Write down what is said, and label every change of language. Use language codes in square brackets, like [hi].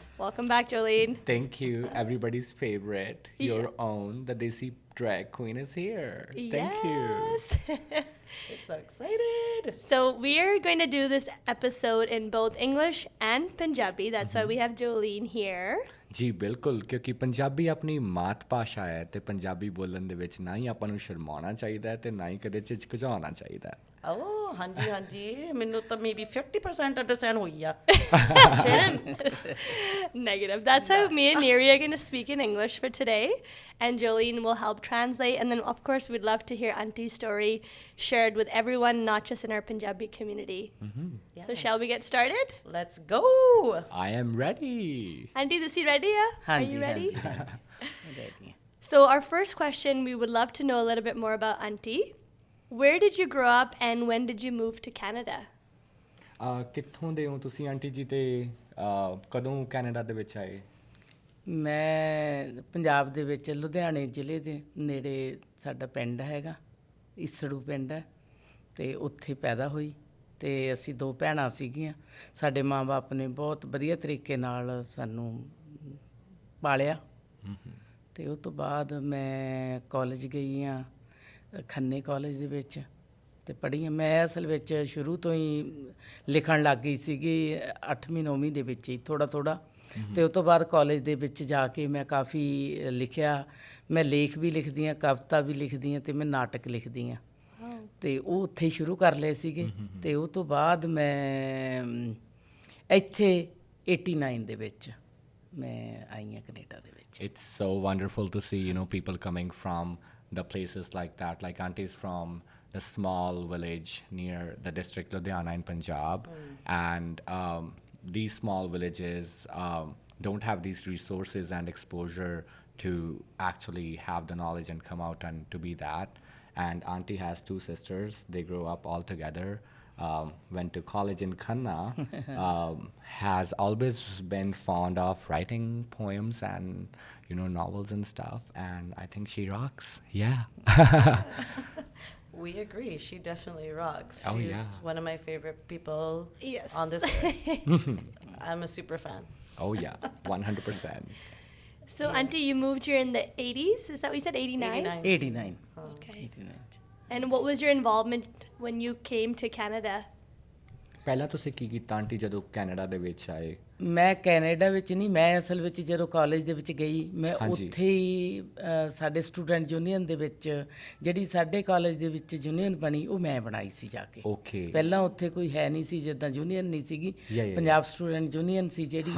[en] Welcome back, Jolene. Thank you. Everybody's favorite, your own, the desi drag queen is here. Thank you. I'm so excited. So we are going to do this episode in both English and Punjabi. That's why we have Jolene here. [pa] ਜੀ ਬਿਲਕੁਲ ਕਿਉਂਕਿ ਪੰਜਾਬੀ ਆਪਣੀ ਮਾਤ ਭਾਸ਼ਾ ਹੈ ਤੇ ਪੰਜਾਬੀ ਬੋਲਣ ਦੇ ਵਿੱਚ ਨਾ ਹੀ ਆਪਾਂ ਨੂੰ ਸ਼ਰਮਾਉਣਾ ਚਾਹੀਦਾ ਤੇ ਨਾ ਹੀ ਕਦੇ ਝਿਜਕਝਾਉਣਾ ਚਾਹੀਦਾ Oh, ਹਾਂਜੀ ਮੈਨੂੰ ਤਾਂ maybe 50% understand ਹੋਈ ਆ [en] Negative. That's how me and Neri are going to speak in English for today, and Jolene will help translate. And then, of course, we'd love to hear Auntie's story shared with everyone, not just in our Punjabi community. Yeah. So shall we get started? Let's go. I am ready. Auntie, is he ready? Are you ready? Ready. So our first question, we would love to know a little bit more about Auntie. Where did you grow up and when did you move to Canada? [pa] ਕਿੱਥੋਂ ਦੇ ਹੋ ਤੁਸੀਂ aunty ਜੀ ਤੇ ਕਦੋਂ Canada ਦੇ ਵਿੱਚ ਆਏ? ਮੈਂ ਪੰਜਾਬ ਦੇ ਵਿੱਚ ਲੁਧਿਆਣੇ ਜ਼ਿਲ੍ਹੇ ਦੇ ਨੇੜੇ ਸਾਡਾ ਪਿੰਡ ਹੈਗਾ, ਈਸੜੂ ਪਿੰਡ ਹੈ, ਅਤੇ ਉੱਥੇ ਪੈਦਾ ਹੋਈ ਅਤੇ ਅਸੀਂ ਦੋ ਭੈਣਾਂ ਸੀਗੀਆਂ। ਸਾਡੇ ਮਾਂ ਬਾਪ ਨੇ ਬਹੁਤ ਵਧੀਆ ਤਰੀਕੇ ਨਾਲ ਸਾਨੂੰ ਪਾਲਿਆ ਅਤੇ ਉਹ ਤੋਂ ਬਾਅਦ ਮੈਂ ਕਾਲਜ ਗਈ ਹਾਂ, ਖੰਨੇ ਕਾਲਜ ਦੇ ਵਿੱਚ ਅਤੇ ਪੜ੍ਹੀ ਹਾਂ। ਮੈਂ ਅਸਲ ਵਿੱਚ ਸ਼ੁਰੂ ਤੋਂ ਹੀ ਲਿਖਣ ਲੱਗ ਗਈ ਸੀਗੀ 8ਵੀਂ 9ਵੀਂ ਦੇ ਵਿੱਚ ਹੀ ਥੋੜ੍ਹਾ ਅਤੇ ਉਸ ਤੋਂ ਬਾਅਦ ਕਾਲਜ ਦੇ ਵਿੱਚ ਜਾ ਕੇ ਮੈਂ ਕਾਫੀ ਲਿਖਿਆ। ਮੈਂ ਲੇਖ ਵੀ ਲਿਖਦੀ ਹਾਂ, ਕਵਿਤਾ ਵੀ ਲਿਖਦੀ ਹਾਂ ਅਤੇ ਮੈਂ ਨਾਟਕ ਲਿਖਦੀ ਹਾਂ ਅਤੇ ਉਹ ਉੱਥੇ ਹੀ ਸ਼ੁਰੂ ਕਰ ਲਏ ਸੀਗੇ। ਅਤੇ ਉਹ ਤੋਂ ਬਾਅਦ ਮੈਂ ਇੱਥੇ 89 ਦੇ ਵਿੱਚ ਮੈਂ ਆਈ ਹਾਂ ਕੈਨੇਡਾ ਦੇ ਵਿੱਚ। [en] It's so wonderful to see, people coming from the places like that, like aunties from the small village near the district Ludhiana in Punjab. And these small villages don't have these resources and exposure to actually have the knowledge and come out and to be that. And auntie has two sisters. They grew up all together. Went to college in Khanna, has always been fond of writing poems and, novels and stuff. And I think she rocks. Yeah. We agree. She definitely rocks. Oh, She's yeah. one of my favorite people Yes. on this earth. I'm a super fan. Oh, yeah. 100%. So, Auntie, you moved here in the 80s? Is that what you said, 89? 89 Okay. 89 And what was your involvement when you came to Canada? [pa] ਪਹਿਲਾਂ ਤੁਸੀਂ ਕੀ ਕੀਤਾ aunty ਜਦੋਂ Canada ਦੇ ਵਿੱਚ ਆਏ? ਮੈਂ Canada ਵਿੱਚ ਨਹੀਂ, ਮੈਂ ਅਸਲ ਵਿੱਚ ਜਦੋਂ ਕਾਲਜ ਦੇ ਵਿੱਚ ਗਈ ਮੈਂ ਹਾਂਜੀ। ਉੱਥੇ ਹੀ ਸਾਡੇ ਸਟੂਡੈਂਟ ਯੂਨੀਅਨ ਦੇ ਵਿੱਚ ਜਿਹੜੀ ਸਾਡੇ ਕਾਲਜ ਦੇ ਵਿੱਚ ਯੂਨੀਅਨ ਬਣੀ ਉਹ ਮੈਂ ਬਣਾਈ ਸੀ ਜਾ ਕੇ। ਓਕੇ। ਪਹਿਲਾਂ ਉੱਥੇ ਕੋਈ ਹੈ ਨਹੀਂ ਸੀ, ਜਿੱਦਾਂ ਯੂਨੀਅਨ ਨਹੀਂ ਸੀਗੀ, ਪੰਜਾਬ ਸਟੂਡੈਂਟ ਯੂਨੀਅਨ ਸੀ ਜਿਹੜੀ।